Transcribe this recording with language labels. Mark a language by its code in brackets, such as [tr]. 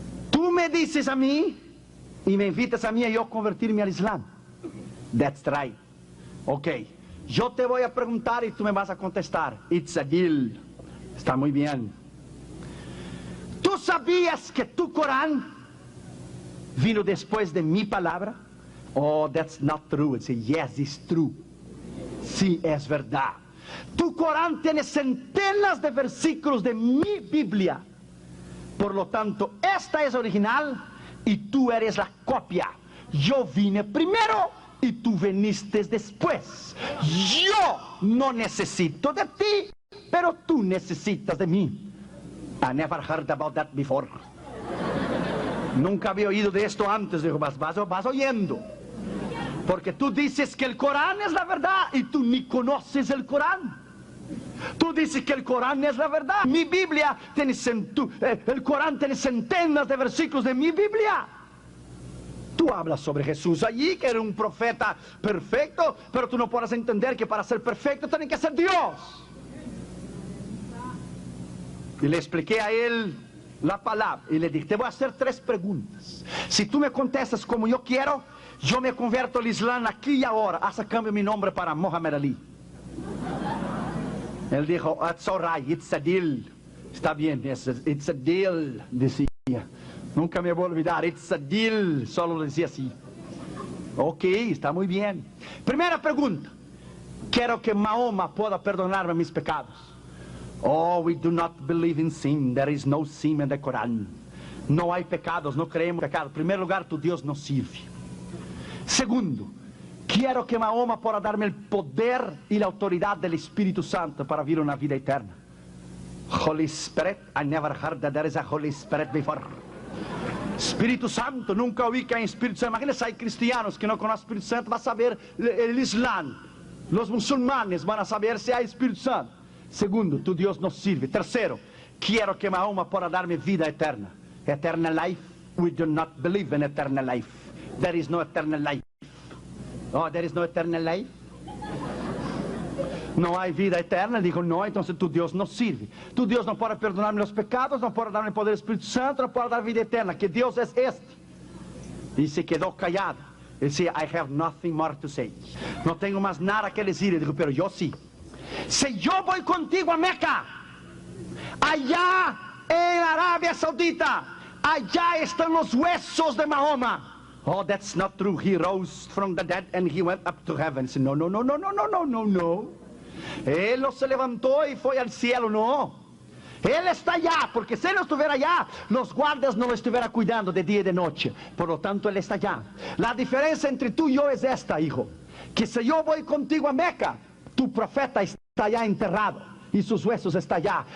[es] Tú me dices a mí y me invitas a mí a yo convertirme al Islam. [en] That's right. [es] Ok. Yo te voy a preguntar y tú me vas a contestar. [en] It's a deal. [es] Está muy bien. ¿Tú sabías que tu Corán vino después de mi palabra? [en] Oh, that's not true. It's a yes, it's true. [es] Sí, es verdad. Tu Corán tiene centenas de versículos de mi Biblia. Por lo tanto, esta es original y tú eres la copia. Yo vine primero y tú viniste después. Yo no necesito de ti, pero tú necesitas de mí. [en] I never heard about that before. [es] Nunca había oído de esto antes. Digo, vas oyendo. Porque tú dices que el Corán es la verdad y tú ni conoces el Corán. Tú dices que el Corán es la verdad. Mi Biblia tiene el Corán tiene centenas de versículos de mi Biblia. Tú hablas sobre Jesús allí, que era un profeta perfecto, pero tú no puedes entender que para ser perfecto tiene que ser Dios. Y le expliqué a él la palabra y le dije, te voy a hacer 3 preguntas. Si tú me contestas como yo quiero, yo me convierto al Islam aquí y ahora. Haz cambio mi nombre para Muhammad Ali. Él dijo, [en] it's all right, it's a deal. [es] Está bien, [en] it's a deal, [es] decía. Nunca me voy a olvidar, [en] it's a deal. [es] Solo lo decía así. Ok, está muy bien. Primera pregunta. Quiero que Mahoma pueda perdonarme mis pecados. [en] Oh, we do not believe in sin. There is no sin in the Quran. [es] No hay pecados, no creemos en pecados. En primer lugar, tu Dios no sirve. Segundo, quiero que Mahoma pueda darme el poder y la autoridad del Espíritu Santo para vivir una vida eterna. [en] Holy Spirit, I never heard that there is a Holy Spirit before. [es] Espíritu Santo, nunca oí que hay Espíritu Santo. Imagínense, hay cristianos que no conocen Espíritu Santo, van a saber el Islam. Los musulmanes van a saber si hay Espíritu Santo. Segundo, tu Dios no sirve. Tercero, quiero que Mahoma pueda darme vida eterna. [en] Eternal life, we do not believe in eternal life. There is no eternal life. Oh, there is no eternal life. [es] No hay vida eterna. Dijo, no, entonces tu Dios no sirve. Tu Dios no puede perdonarme los pecados, no puede darme el poder del Espíritu Santo, no puede dar vida eterna. ¿Qué Dios es este? Y se quedó callado. Él decía, [en] I have nothing more to say. [es] No tengo más nada que decir. Y dijo, pero yo sí. Si yo voy contigo a Meca, allá en Arabia Saudita, allá están los huesos de Mahoma. [en] Oh, that's not true. He rose from the dead and he went up to heaven. [es] No, no, no, no, no, no, no, no, no. Él no se levantó y fue al cielo, no. Él está allá, porque si él no estuviera allá, los guardias no lo estuvieran cuidando de día y de noche. Por lo tanto, él está allá. La diferencia entre tú y yo es esta, hijo. Que si yo voy contigo a Meca, tu profeta está allá enterrado y sus huesos están allá.